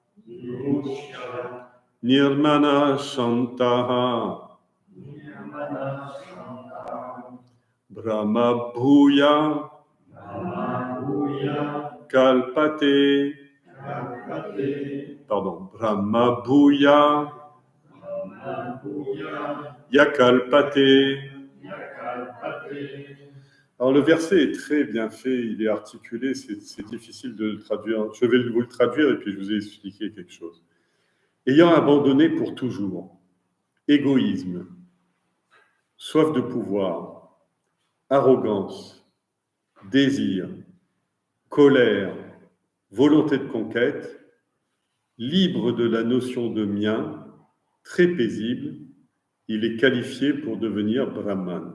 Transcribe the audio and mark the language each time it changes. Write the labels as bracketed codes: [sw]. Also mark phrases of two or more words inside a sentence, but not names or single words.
[sa] nirmana shantaha brahma bhuya kalpate brahma bhuya yakalpate. [fr] Alors le verset est très bien fait, il est articulé, c'est difficile de le traduire. Je vais vous le traduire et puis je vous ai expliqué quelque chose. Ayant abandonné pour toujours, égoïsme, soif de pouvoir, arrogance, désir, colère, volonté de conquête, libre de la notion de mien, très paisible, il est qualifié pour devenir Brahman.